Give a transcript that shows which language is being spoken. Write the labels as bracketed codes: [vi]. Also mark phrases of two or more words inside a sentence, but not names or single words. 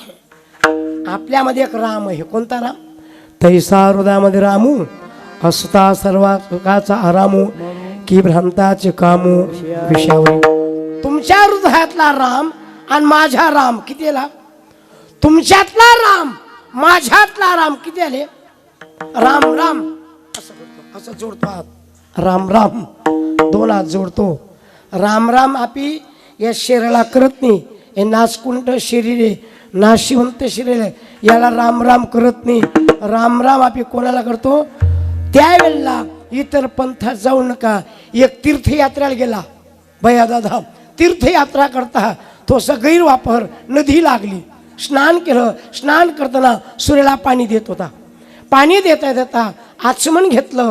[mr] आपल्यामध्ये एक राम आहे. कोणता राम? तैसा हृदयामध्ये रामू असता सर्वा सुखाचा आरामू की भ्रांताचे कामू विषयावर. तुमच्या हृदयातला राम आणि माझा राम किती आला? तुमच्यातला राम माझ्यातला राम किती आले? राम राम असं करतो. असं जोडतो हात. राम राम 2 हात जोडतो. राम राम आपी या शरीराला करत नाही. हे नासकुंट शरीर आहे, नाशिवंत शरीर आहे. याला राम राम करत नाही. राम राम आपी कोणाला करतो? त्यावेळेला इतर पंथात जाऊ नका. एक तीर्थयात्रेला गेला भैयादादा तीर्थयात्रा करता थोडंसं गैरवापर नदी लागली, स्नान केलं. स्नान करताना सूर्याला पाणी देत होता. पाणी देता देता आचमन घेतलं.